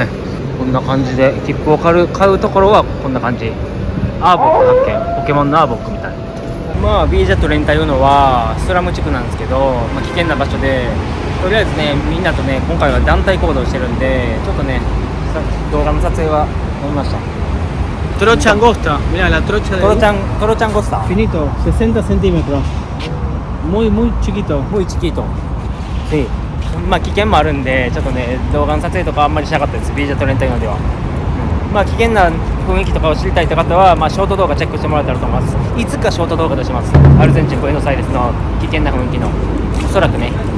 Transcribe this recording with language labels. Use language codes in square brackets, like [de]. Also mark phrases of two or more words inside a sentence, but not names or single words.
[ja] こんな感じで切符を買うところはこんな感じ。アーボック発見。ポケモンのアーボックみたい。まあ B ジェットレンタいうのはスラム地区なんですけど、危険な場所で、とりあえずねみんなとね今回は団体行動してるんで、ちょっとね動画の撮影は飲みました。 [es] Trocha angosta, mira la trocha de trocha angosta finito, 60 centímetros, muy chiquito. muy chiquito。 [ja] で、危険もあるんでちょっとね動画の撮影とかあんまりしなかったです。 B ジェットレンタいうのでは。危険な雰囲気とかを知りたいという方は、ショート動画チェックしてもらえたらと思います。いつかショート動画出します。アルゼンチンブエノスアイレスの危険な雰囲気の、おそらくね。